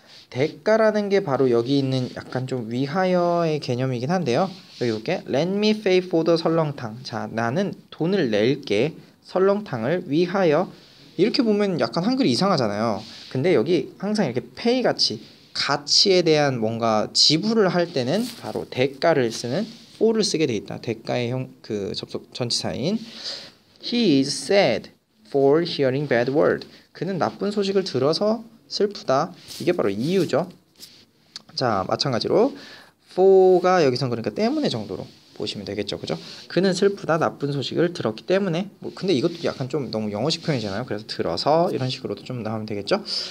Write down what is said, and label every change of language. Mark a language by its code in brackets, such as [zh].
[ko] 대가라는 게 바로 여기 있는 약간 좀 위하여의 개념이긴 한데요. 여기 볼게. [en] Let me pay for the [ko] 설렁탕. 자, 나는 돈을 낼게. 설렁탕을 위하여. 이렇게 보면 약간 한글이 이상하잖아요. 근데 여기 항상 이렇게 pay 같이 가치에 대한 뭔가 지불을 할 때는 바로 대가를 쓰는 for를 쓰게 돼 있다. 대가의 그 접속 전치사인 [en] He is sad for hearing bad word. [ko] 그는 나쁜 소식을 들어서 슬프다. 이게 바로 이유죠. 자, 마찬가지로 for가 여기선 그러니까 때문에 정도로 보시면 되겠죠. 그죠? 그는 슬프다. 나쁜 소식을 들었기 때문에. 뭐 근데 이것도 약간 좀 너무 영어식 표현이잖아요. 그래서 들어서 이런 식으로도 좀 나오면 되겠죠.